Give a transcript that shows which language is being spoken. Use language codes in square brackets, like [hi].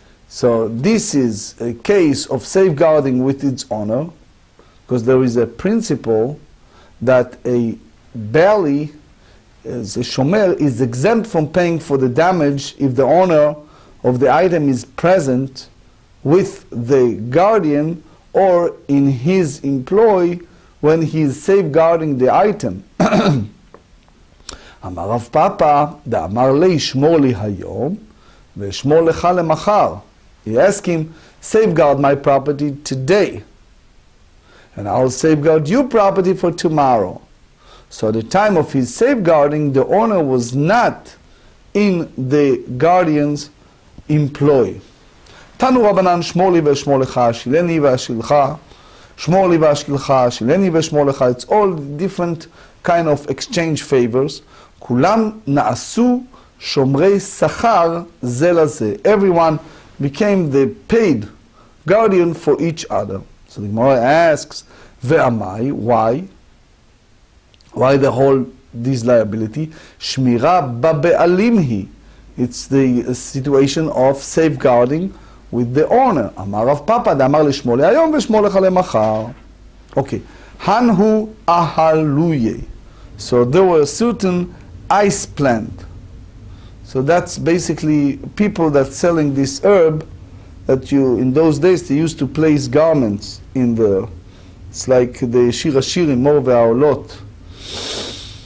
[en] So this is a case of safeguarding with its honor, because there is a principle that a bali, as a shomer, is exempt from paying for the damage if the owner of the item is present with the guardian or in his employ when he is safeguarding the item. [he] אמר רב פאפא, דאמר לי, שמור לי היום, ושמור לך למחר. [en] He asked him, safeguard my property today, and I'll safeguard your property for tomorrow. So at the time of his safeguarding, the owner was not in the guardian's employ. [he] תנו רבנן, שמור לי ושמור לך, שילני ואשילך, שמור לי ואשילך, שילני ושמור לך. [en] It's all different kind of exchange favors. [he] כולם נעשו שומרי שכר זה לזה. [en] Everyone became the paid guardian for each other. So the Gemara asks, ve'amai, why? Why the whole this liability? Shmira ba'be'alim hi. It's the situation of safeguarding with the owner. [he] אמר רב פאפא, דאמר לשמור לי היום ושמור לך למחר. [en] Okay. Hanhu ahaluye. So there were certain ice plant. So that's basically people that selling this herb that you, in those days, they used to place garments in the, it's like the shir hashirim, mor ve'aolot.